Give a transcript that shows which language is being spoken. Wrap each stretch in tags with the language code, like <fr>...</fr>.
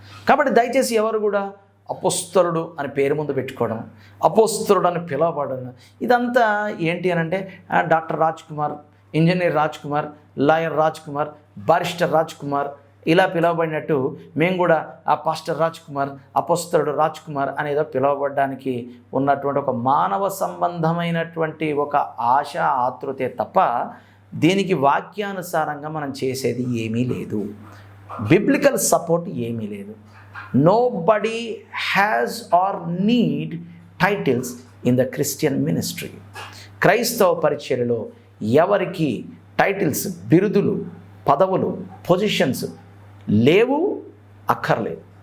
<te>కాబట్టి దయచేసి ఎవరు కూడా అపోస్తలుడు అని పేరు ముందు పెట్టుకోవడం, అపోస్తలుడు అని పిలవబడడం, ఇదంతా ఏంటి అని అంటే doctor Raj Kumar, engineer Raj Kumar, lawyer Raj Kumar, barrister Raj Kumar ఇలా పిలవబడినట్టు మేము కూడా ఆ పాస్టర్ రాజ్ కుమార్, అపోస్తలుడు రాజ్ కుమార్ అనేదో పిలవబడడానికి ఉన్నటువంటి ఒక మానవ సంబంధమైనటువంటి ఒక ఆశ, ఆతృతే తప్ప దీనికి వాక్యానుసారంగా మనం చేసేది ఏమీ లేదు. బిబ్లికల్ సపోర్ట్ ఏమీ లేదు.</te> <en>Nobody has or need titles in the Christian ministry.</en> <te>క్రైస్తవ పరిచర్యలో ఎవరికి టైటిల్స్, బిరుదులు, పదవులు, పొజిషన్స్ లేవు, అక్కర్లేదు.</te>